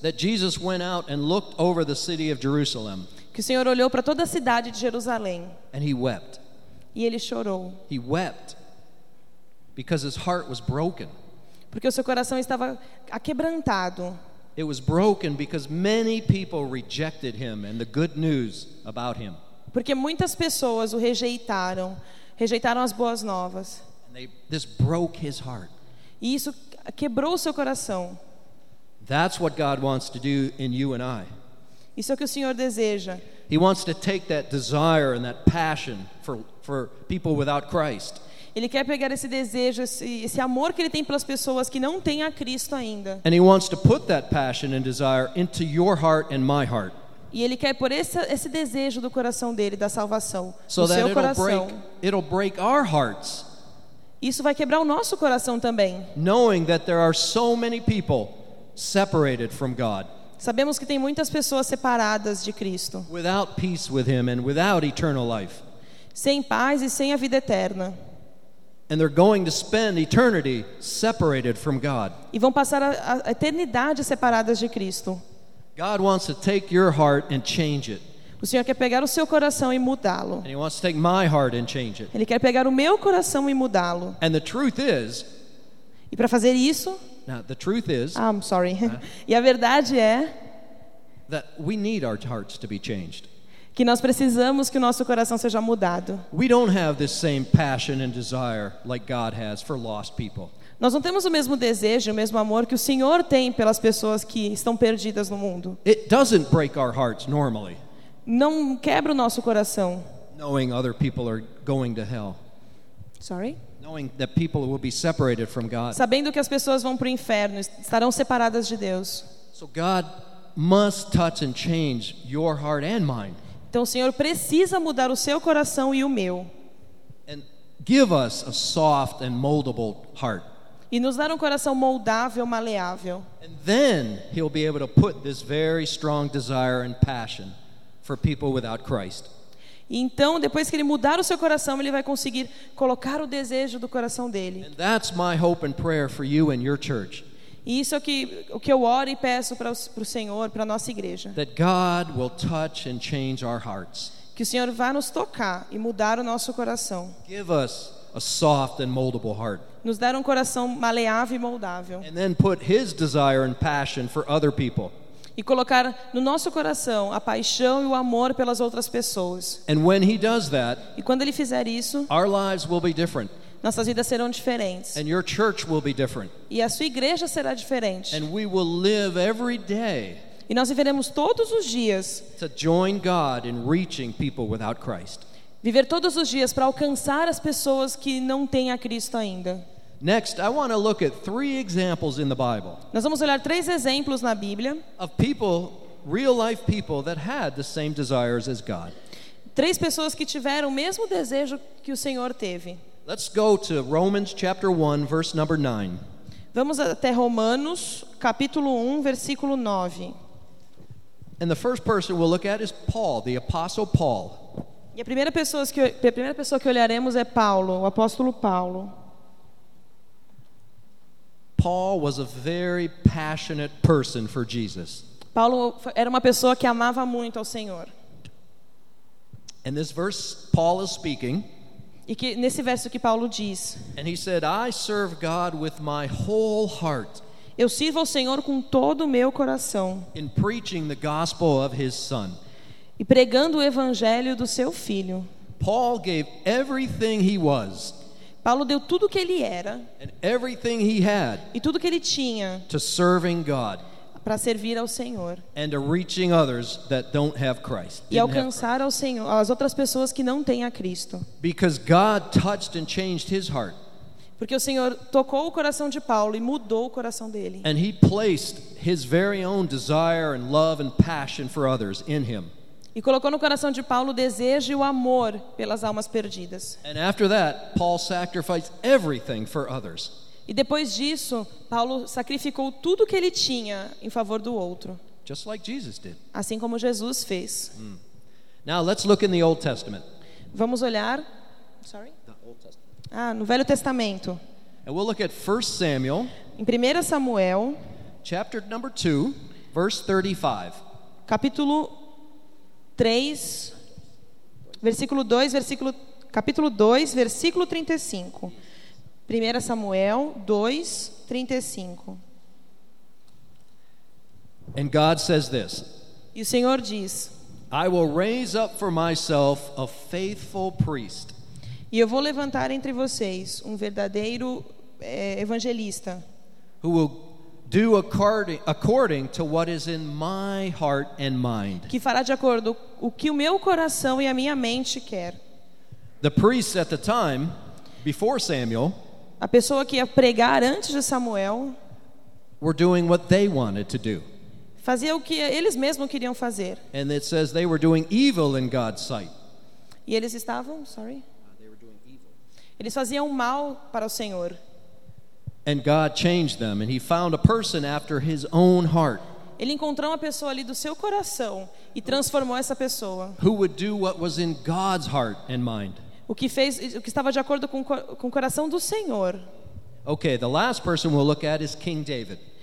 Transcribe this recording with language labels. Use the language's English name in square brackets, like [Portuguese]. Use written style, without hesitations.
[English] that Jesus went out and looked over the city of Jerusalem, [Portuguese] que o Senhor olhou para toda a cidade de Jerusalém, [English] and he wept. [Portuguese] E ele chorou. [English] He wept because his heart was broken. [Portuguese] Porque o seu coração estava aquebrantado. [English] It was broken because many people rejected him and the good news about him. [Portuguese] Porque muitas pessoas o rejeitaram, rejeitaram as boas novas. [English] And this broke his heart. [Portuguese] E isso quebrou o seu coração. [English] That's what God wants to do in you and I. [Portuguese] Isso é o que o Senhor deseja. [English] He wants to take that desire and that passion for people without Christ. [Portuguese] Ele quer pegar esse desejo, esse amor que ele tem pelas pessoas que não têm a Cristo ainda. [English] And he wants to put that passion and desire into your heart and my heart. [Portuguese] E ele quer pôr esse desejo do coração dele da salvação no [English] so [Portuguese] seu coração. [English] It'll break our hearts. [Portuguese] Isso vai quebrar o nosso coração também. [English] Knowing that there are so many people separated from God. [Portuguese] Sabemos que tem muitas pessoas separadas de Cristo. [English] Without peace with him and without eternal life. [Portuguese] Sem paz e sem a vida eterna. [English] And they're going to spend eternity separated from God. [Portuguese] E vão passar a eternidade separadas de Cristo. [English] God wants to take your heart and change it. [Portuguese] O Senhor quer pegar o seu coração e mudá-lo. [English] And he wants to take my heart and change it. [Portuguese] Ele quer pegar o meu coração e mudá-lo. [English] And the truth is, [Portuguese] e para fazer isso, [English] now the truth is, I'm sorry. [Portuguese] E a verdade é [English] that we need our hearts to be changed. [Portuguese] Que nós precisamos que o nosso coração seja mudado. [English] We don't have the same passion and desire like God has for lost people. [Portuguese] Nós não temos o mesmo desejo, o mesmo amor que o Senhor tem pelas pessoas que estão perdidas no mundo. [English] It doesn't break our hearts normally. [Portuguese] Não quebra o nosso coração. [English] Knowing other people are going to hell. Sorry? Knowing that people will be separated from God. [Portuguese] Sabendo que as pessoas vão para o inferno, estarão separadas de Deus. [English] So God must touch and change your heart and mine. [Portuguese] Então o Senhor precisa mudar o seu coração e o meu. [English] And give us a soft and moldable heart. [Portuguese] E nos dar um coração moldável, maleável. [English] And then he'll be able to put this very strong desire and passion for people without Christ. [Portuguese] Então, depois que ele mudar o seu coração, ele vai conseguir colocar o desejo do coração dele. [English] And that's my hope and prayer for you and your church. [Portuguese] E isso é o que eu oro e peço para o Senhor, para a nossa igreja. [English] That God will touch and change our hearts. [Portuguese] Que o Senhor vá nos tocar e mudar o nosso coração. [English] Give us a soft and moldable heart. [Portuguese] Nos dar um coração maleável e moldável. [English] And then put his desire and passion for other people. [Portuguese] E colocar no nosso coração a paixão e o amor pelas outras pessoas. [English] And when he does that, [Portuguese] e quando ele fizer isso, [English] our lives will be different. [Portuguese] Nossas vidas serão diferentes. [English] And your church will be different. [Portuguese] E a sua igreja será diferente. [English] And we will live every day. [Portuguese] E nós viveremos todos os dias. [English] To join God in reaching people without Christ. [Portuguese] Viver todos os dias para alcançar as pessoas que não têm a Cristo ainda. [English] Next, I want to look at three examples in the Bible. [Portuguese] Nós vamos olhar três exemplos na Bíblia. [English] Of people, real life people that had the same desires as God. [Portuguese] Três pessoas que tiveram o mesmo desejo que o Senhor teve. [English] Let's go to Romans chapter 1, verse number 9. [Portuguese] Vamos até Romanos capítulo 1, versículo 9. [English] And the first person we'll look at is Paul, the apostle Paul. [Portuguese] E a primeira pessoa que olharemos é Paulo, o apóstolo Paulo. [English] Paul was a very passionate person for Jesus. [Portuguese] Paulo era uma pessoa que amava muito ao Senhor. [English] And this verse Paul is speaking. [Portuguese] E que nesse verso que Paulo diz. [English] And he said, "I serve God with my whole heart." [Portuguese] Eu sirvo ao Senhor com todo o meu coração. [English] In preaching the gospel of his son. [Portuguese] E pregando o evangelho do seu filho. [English] Paul gave everything he was. [Portuguese] Paulo deu tudo o que ele era. [English] And everything he had. [Portuguese] E tudo que ele tinha. [English] To serving God. [Portuguese] Para servir ao Senhor. [English] And to reaching others that don't have Christ. [Portuguese] E alcançar ao Senhor as outras pessoas que não têm a Cristo. [English] Because God touched and changed his heart. [Portuguese] Porque o Senhor tocou o coração de Paulo e mudou o coração dele. [English] And he placed his very own desire and love and passion for others in him. [Portuguese] E colocou no coração de Paulo o desejo e o amor pelas almas perdidas. [English] And after that, Paul sacrificed everything for others. [Portuguese] E depois disso, Paulo sacrificou tudo que ele tinha em favor do outro. [English] Just like Jesus did. [Portuguese] Assim como Jesus fez. [English] Now let's look in the Old Testament. [Portuguese] Vamos olhar. [English] Sorry? The Old Testament. [Portuguese] No Velho Testamento. [English] And we'll look at 1 Samuel. [Portuguese] Em 1 Samuel. [English] Chapter number 2, verse 35. [Portuguese] Capítulo 3, versículo 2, versículo capítulo 2, versículo 35. [English] 1 Samuel 2, 35. And God says this. [Portuguese] E o Senhor diz: [English] I will raise up for myself a faithful priest. [Portuguese] E eu vou levantar entre vocês um verdadeiro evangelista. [English] Who will do according to what is in my heart and mind. [Portuguese] Que fará de acordo o que o meu coração e a minha mente quer. [English] The priest at the time, before Samuel, [Portuguese] a pessoa que ia pregar antes de Samuel, [English] were doing what they wanted to do. [Portuguese] Fazia o que eles mesmos queriam fazer. [English] And it says they were doing evil in God's sight. [Portuguese] E eles estavam, eles faziam mal para o Senhor. [English] And God changed them, and he found a person after his own heart. [Portuguese] Ele encontrou uma pessoa ali do seu coração e transformou essa pessoa. [English] Who would do what was in God's heart and mind? [Portuguese] O que estava de acordo com o coração do Senhor. [English] Okay, the last person we'll look at is King David.